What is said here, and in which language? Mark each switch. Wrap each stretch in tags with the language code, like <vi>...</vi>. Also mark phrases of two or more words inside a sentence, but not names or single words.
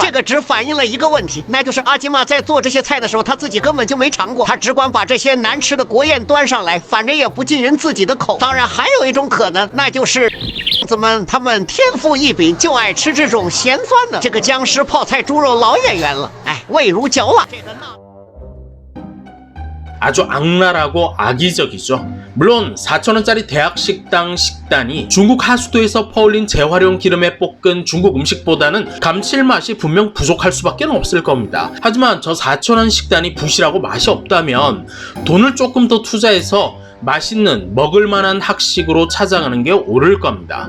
<zh>这个只反映了一个问题，那就是阿基玛在做这些菜的时候，他自己根本就没尝过，他只管把这些难吃的国宴端上来。反正也不进人自己的口。当然还有一种可能，那就是他们天赋异禀，就爱吃这种咸酸的。这个僵尸泡菜猪肉老演员了，哎，味如嚼蜡。</zh> <ko>아주 악랄하고 악의적이죠. 물론 4,000원짜리 대학식당 식단이 중국 하수도에서 퍼올린 재활용 기름에 볶은 중국 음식보다는 감칠맛이 분명 부족할 수밖에 없을 겁니다. 하지만 저 4,000원 식단이 부실하고 맛이 없다면 돈을 조금 더 투자해서 맛있는 먹을만한 학식으로 찾아가는 게 옳을 겁니다.</ko>